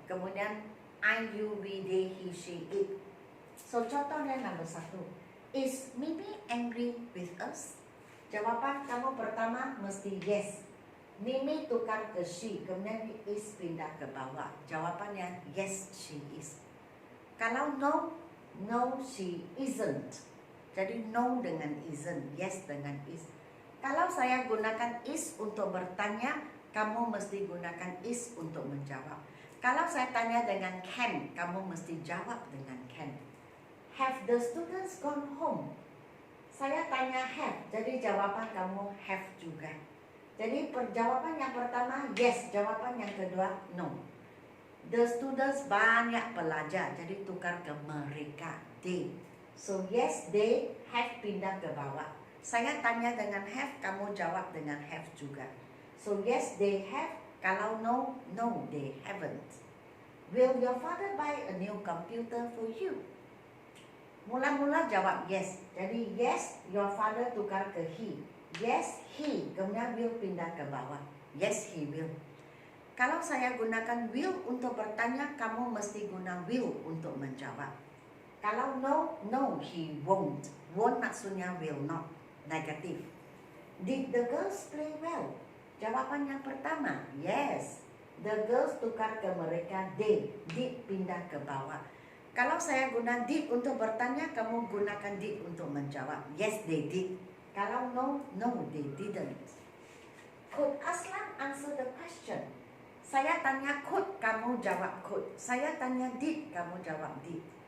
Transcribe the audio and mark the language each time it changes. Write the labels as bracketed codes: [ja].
[ms] Kemudian I, you, we, they, he, she, it. [en] So [ms] contohnya nombor 1. [en] Is Mimi angry with us? [ms] Jawapan kamu pertama mesti yes. Mimi tukar ke she, kemudian is pindah ke bawah. [en] Jawapannya yes, she is. Kalau no, she isn't. [ms] Jadi no dengan isn't, yes dengan is. Kalau saya gunakan is untuk bertanya, kamu mesti gunakan is untuk menjawab. Kalau saya tanya dengan can, kamu mesti jawab dengan can. [en] Have the students gone home? [ms] Saya tanya have, jadi jawapan kamu have juga. Jadi jawapan yang pertama yes, jawapan yang kedua no. [en] The students [ms] banyak pelajar, jadi tukar ke mereka, they. [en] So yes, they have [ms] pindah ke bawah. Saya tanya dengan have, kamu jawab dengan have juga. [en] So yes, they have. Kalau no, they haven't. Will your father buy a new computer for you? [ms] Mula-mula jawab [en] yes. Jadi yes, your father [ms] tukar ke [en] he. Yes, he. [ms] Kemudian will pindah ke bawah. [en] Yes, he will. [ms] Kalau saya gunakan will untuk bertanya, kamu mesti guna will untuk menjawab. [en] Kalau no, no, he won't. Won't maksudnya will not. Negatif. Did the girls play well? [ms] Jawaban yang pertama, [en] yes. The girls [ms] tukar ke mereka, they. Did pindah ke bawah. Kalau saya guna did untuk bertanya, kamu gunakan did untuk menjawab. [en] Yes, they did. Kalau no, no, they didn't. Could Aslan answer the question? [ms] Saya tanya could, kamu jawab could. Saya tanya did, kamu jawab did.